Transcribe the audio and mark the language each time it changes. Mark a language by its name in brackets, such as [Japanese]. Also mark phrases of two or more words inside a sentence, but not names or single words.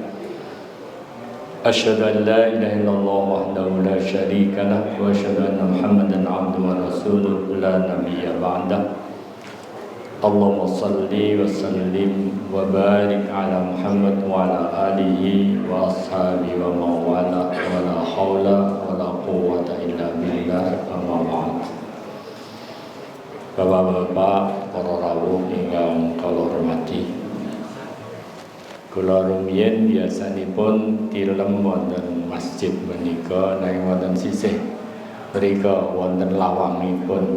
[Arabic] أشهد أن لا إله إلا الله وحده لا شريك له وأشهد أن محمدا عبده ورسوله لا نبي بعده. اللهم صل وسلم وبارك على محمد وعلى آله وأصحابه وموالاه ولا حول ولا قوة إلا بالله أما بعد. [Javanese] Bapak-bapak, para rawuh ingkang kula hormati, kula rumiyin biasanipun tilem wonten masjid menika nanging wonten sisih mriku wonten lawangipun.